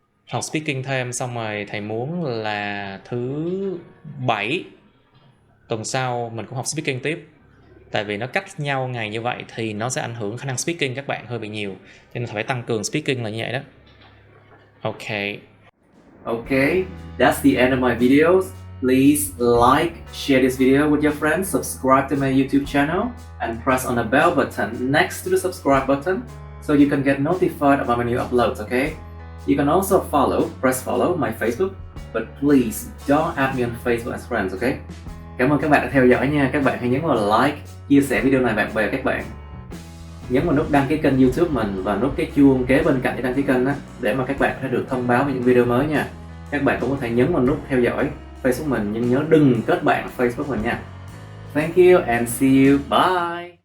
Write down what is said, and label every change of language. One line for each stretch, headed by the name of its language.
Vietnamese: Học speaking thêm xong rồi thầy muốn là thứ Bảy tuần sau mình cũng học speaking tiếp. Tại vì nó cách nhau ngày như vậy thì nó sẽ ảnh hưởng khả năng speaking các bạn hơi bị nhiều. Cho nên phải tăng cường speaking là như vậy đó.
English: Okay. Okay, that's the end of my videos. Please like, share this video with your friends, subscribe to my YouTube channel, and press on the bell button next to the subscribe button so you can get notified about my new uploads, okay? You can also press follow my Facebook, but please don't add me on Facebook as friends, okay?
Vietnamese: Cảm ơn các bạn đã theo dõi nha. Các bạn hãy nhấn vào like, chia sẻ video này bạn bè các bạn. Nhấn vào nút đăng ký kênh YouTube mình và nút cái chuông kế bên cạnh để đăng ký kênh đó, để mà các bạn sẽ được thông báo về những video mới nha. Các bạn cũng có thể nhấn vào nút theo dõi Facebook mình, nhưng nhớ đừng kết bạn Facebook mình nha.
English: Thank you and see you. Bye.